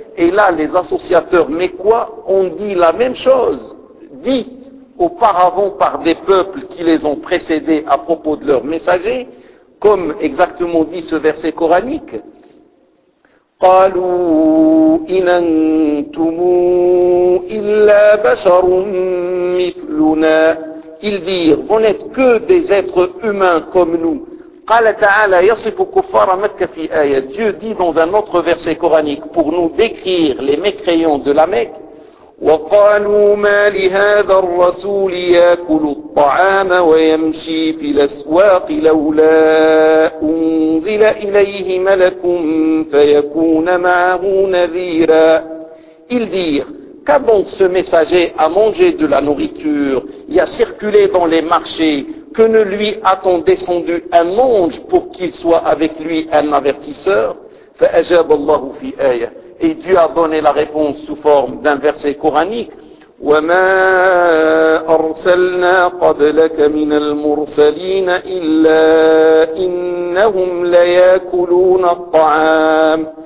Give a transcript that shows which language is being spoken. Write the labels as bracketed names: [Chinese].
[French] Et là, les associateurs mécois ont dit la même chose, dite auparavant par des peuples qui les ont précédés à propos de leurs messagers, comme exactement dit ce verset coranique. [Arabic] قَالُوا إِنْ أَنْتُمُ إِلَّا بَشَرٌ مِثْلُنَا. [French] Ils dirent, vous n'êtes que des êtres humains comme nous. [Arabic] قال تعالى يصف كفار مكة في آية. [French] Dieu dit dans un autre verset coranique pour nous décrire les mécréants de la Mecque. [Arabic] وقالوا ما لهذا الرسول يأكل الطعام ويمشي في الأسواق لولا أنزل إليه ملك فيكون معه نذيرا. [French] Ils dirent, qu'a donc ce messager à manger de la nourriture et à circuler dans les marchés? Que ne lui a-t-on descendu un ange pour qu'il soit avec lui un avertisseur? [Arabic] فأجاب الله في آية. [French] Et Dieu a donné la réponse sous forme d'un verset coranique. [Arabic] وما أرسلنا قبلك من المرسلين إلا إنهم ليأكلون الطعام.